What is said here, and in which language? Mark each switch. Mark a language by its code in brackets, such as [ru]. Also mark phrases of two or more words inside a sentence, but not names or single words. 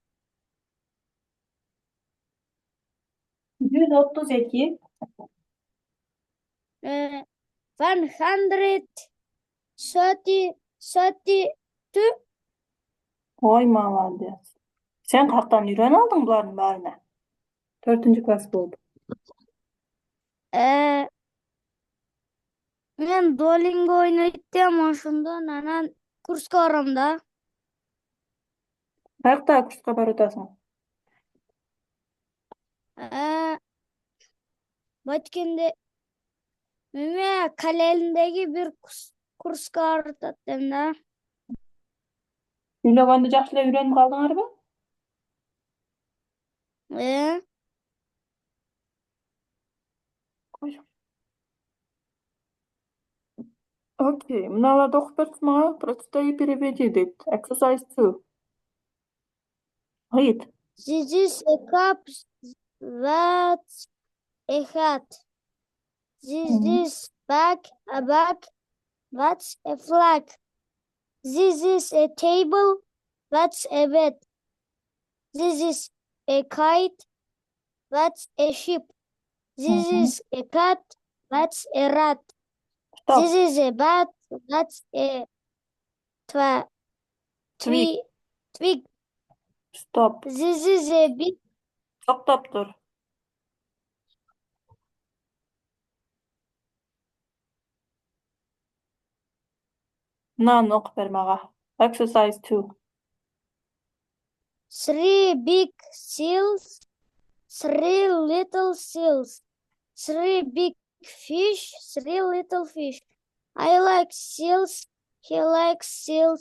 [ky] 132. 132. Ой, молодец. Sen каяктан үйрөнүп алдың булардын баарына? 4-класс болду. Men Duolingo oynayıp ошондон анан курска барам да. Каякта курска барып атасың? Баткенде эме Кале элиндеги бир курска барып атам да. Үйлөгөндө жакшы эле үйрөнүп калдыңарбы? Окей, мыналарды окуп берсиң мага. [ru] Прочитай и переведи дейт. [en] Exercise 2. Read. This is a cup, that's a hat. This is a bag, that's a flag. This is a table, that's a bed. This is a kite, that's a ship. This is a cat, that's a rat. Stop. This is a bat, that's a twig. Stop. This is a big. [ky] Токтоп тур. Мынаны окуп бер мага. [en] Exercise 2. 3 big seals, 3 little seals, 3 big fish, 3 little fish. I like seals, he likes seals.